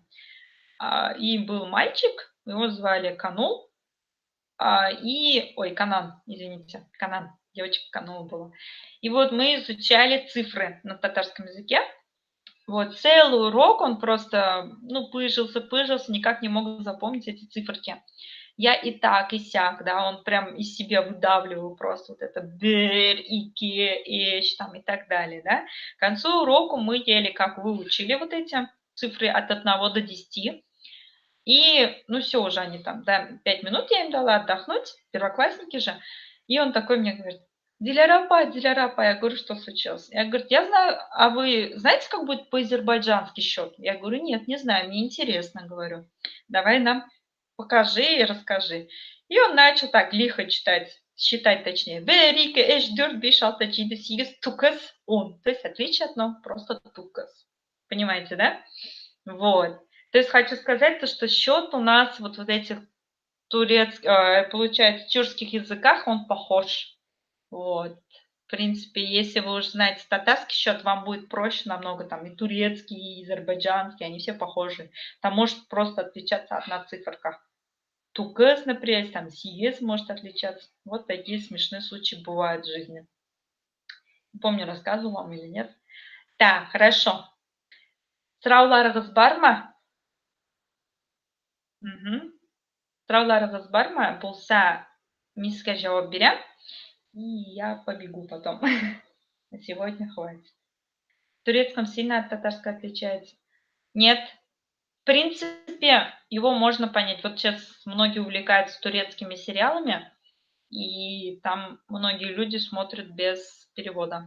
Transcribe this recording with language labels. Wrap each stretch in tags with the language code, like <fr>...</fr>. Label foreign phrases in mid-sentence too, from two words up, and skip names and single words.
<ru>И был мальчик, его звали Канул, Канан, извините, Канан, девочка Канул была. И вот мы изучали цифры на татарском языке. Вот целый урок он просто, пыжился, никак не мог запомнить эти циферки. Я и так, и сяк, да, он прям из себя выдавливал просто вот это</ru> <tt>бер, ике, эш,</tt> <ru>там и так далее, да. К концу урока мы еле как выучили вот эти цифры от 1 до 10. И, все уже они там, да, 5 минут я им дала отдохнуть, первоклассники же. И он такой мне говорит: Диляра апа. Я говорю: что случилось? Я говорю: я знаю, а вы знаете, как будет по-азербайджански счет? Я говорю: нет, не знаю, мне интересно, говорю. Давай нам покажи и расскажи. И он начал так лихо считать точнее.</ru> <az>Берика, эш, дёрт, беш, алты, чиды, сигас, тукас, он.</az> <ru>То есть отличие одно, просто тукас. Понимаете, да? Вот. То есть хочу сказать, то, что счет у нас вот в этих получается, тюркских языках он похож. Вот. В принципе, если вы уже знаете татарский счет, вам будет проще намного. Там и турецкий, и азербайджанский, они все похожи. Там может просто отличаться одна циферка. Тугыз, например, там сиез может отличаться. Вот такие смешные случаи бывают в жизни. Не помню, рассказывал вам или нет. Так, хорошо.</ru> <kk>Сұрауларыңыз бар ма? Сұрауларыңыз бар ма? Болса, мен сізге жауап берем,</kk> <ru>и я побегу потом. На сегодня хватит. В турецком сильно от татарского отличается? Нет. В принципе, его можно понять. Вот сейчас многие увлекаются турецкими сериалами. и там многие люди смотрят без перевода.</ru>